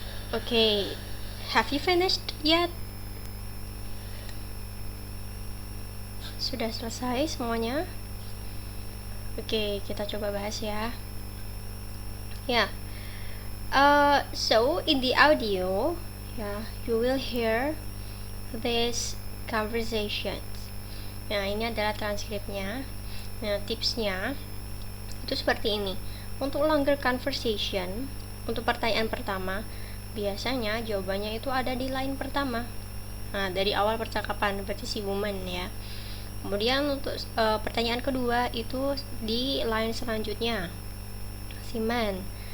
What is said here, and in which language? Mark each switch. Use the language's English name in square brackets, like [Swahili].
[English] Okay, have you finished yet? [Indonesian] Sudah selesai semuanya? Oke, kita coba bahas ya. [English] So in the audio, you will hear these conversations. [Indonesian] Nah, ini adalah transkripnya. Nah, tipsnya itu seperti ini. Untuk [English] longer conversation, [Indonesian] untuk pertanyaan pertama, biasanya jawabannya itu ada di line pertama. Nah, dari awal percakapan, berarti si woman ya. Kemudian untuk pertanyaan kedua itu di line selanjutnya, si man.